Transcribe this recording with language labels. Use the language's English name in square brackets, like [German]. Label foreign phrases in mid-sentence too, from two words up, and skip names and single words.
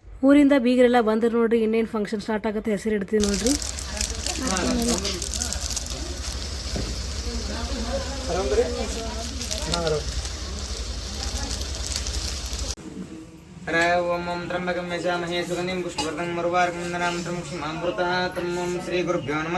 [Kannada] ಊರಿಂದ ಬೀಗರೆಲ್ಲ ಬಂದ್ರೆ ನೋಡ್ರಿ ಇನ್ನೇನು [English] function start [Kannada] ಆಗುತ್ತೆ ಹೆಸರು ಇಡ್ತೀವಿ ನೋಡ್ರಿ. [Sanskrit] ओम त्र्यंबकं यजामहे सुगंधिं पुष्टिवर्धनं मरुवार्कमण्डलं त्र्यंबकमृतं श्रीगुरुभ्यो नमः.